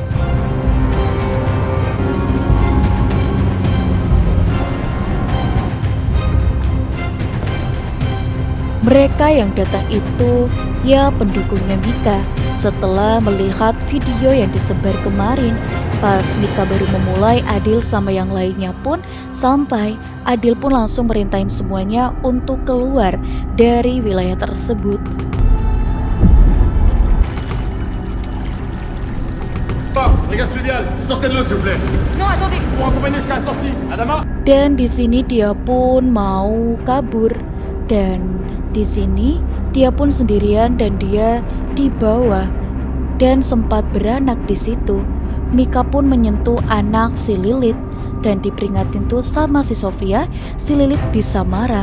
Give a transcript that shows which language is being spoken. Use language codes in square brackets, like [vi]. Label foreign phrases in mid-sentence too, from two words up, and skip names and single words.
[id] Mereka yang datang itu ya pendukungnya Mika. Setelah melihat video yang disebar kemarin, pas Mika baru memulai, Adil sama yang lainnya pun sampai. Adil pun langsung merintahin semuanya untuk keluar dari wilayah tersebut. [fr] Brigade fluviale, sortez de l'eau s'il vous plaît. Non, attendez. Pour accompagner jusqu'à la sortie. Adama. [id] Dan di sini dia pun mau kabur, dan di sini dia pun sendirian dan dia di bawah dan sempat beranak di situ. Mika pun menyentuh anak si Lilith dan diperingatin tuh sama si Sofia, si Lilith bisa marah.